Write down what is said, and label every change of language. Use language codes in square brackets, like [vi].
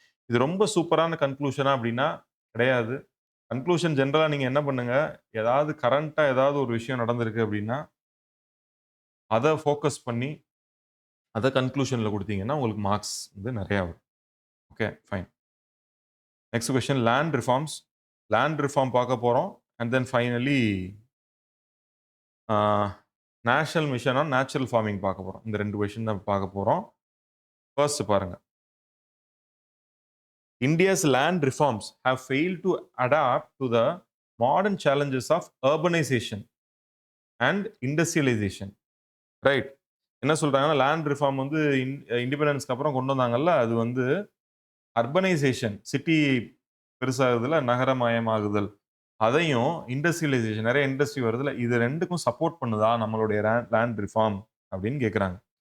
[ta] இது ரொம்ப சூப்பரான கன்க்ளூஷனா அப்படின்னா கிடையாது. கன்க்ளூஷன் ஜெனரலா நீங்க என்ன பண்ணுங்க, ஏதாவது கரண்ட்டா ஏதாவது ஒரு விஷயம் நடந்திருக்கு அப்படின்னா, அத ஃபோக்கஸ் பண்ணி, அத கன்க்ளூஷன்ல குடுத்தீங்கன்னா, உங்களுக்கு மார்க்ஸ் வந்து நெறையா வரும். Okay, fine. Next question land reforms. Land reform பார்க்க போறோம். And then finally national mission on natural farming பார்க்க போறோம். இந்த 2 கொஸ்டின் தான் பார்க்க போறோம். ஃபர்ஸ்ட் பாருங்க. [en] India's land reforms have failed to adapt to the modern challenges of urbanization and industrialization. Right. [ta] என்ன சொல்றாங்கன்னா, லேண்ட் ரிஃபார்ம் வந்து இண்டிபெண்டன்ஸ்க்கு அப்புறம் கொண்டு வந்தாங்கல்ல, அது வந்து அர்பனைசேஷன், சிட்டி பெருசாகுதுல, நகரமயமாகுதல். அதையும் இண்டஸ்ட்ரியலைசேஷன், நெறைய இண்டஸ்ட்ரி வருதுல்ல, இது 2க்கும் சப்போர்ட் பண்ணுதா நம்மளுடைய லேண்ட் ரிஃபார்ம் அப்படின்னு கேட்குறாங்க.